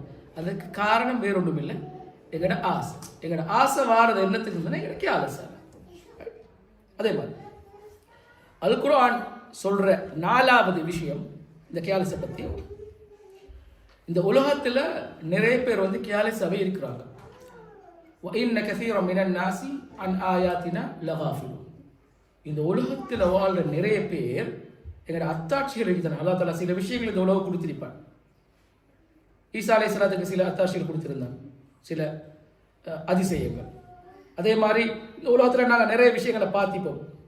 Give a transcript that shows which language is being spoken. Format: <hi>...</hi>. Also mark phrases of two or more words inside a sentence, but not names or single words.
<ta>அதுக்கு காரணம் வேற ஒன்றும் இல்லை, எங்களோட ஆசை. எங்களோட ஆசை வாரது என்னத்துக்கு சொன்னா எங்களுக்கு ஆலோசனை. அதே மாதிரி அல் குர்ஆன் சொல்ற 4வது விஷயம் இந்த கேலஸை பத்தி. இந்த உலகத்துல நிறைய பேர் வந்து கேலஸாவே இருக்கிறாங்க.</ta> <ar>وَإِنَّ كَثِيرًا مِنَ النَّاسِ عَنْ آيَاتِنَا لَغَافِلُونَ.</ar> <ta>இந்த உலகத்துல வாழ்ற நிறைய பேர் எங்களோட அத்தாட்சிகள் இருக்கிறாங்க.</ta> <ar>الله تعالى</ar> <ta>சில விஷயங்கள் இந்த உலகம் கொடுத்திருப்பான். ஈசா அலைஹிஸ்ஸலாத்துக்கு சில அத்தாட்சிகள் கொடுத்திருந்தாங்க, சில அதிசயங்கள். அதே மாதிரி இந்த உலகத்தில் நாங்கள் நிறைய விஷயங்களை பார்த்திப்போம்.</ta>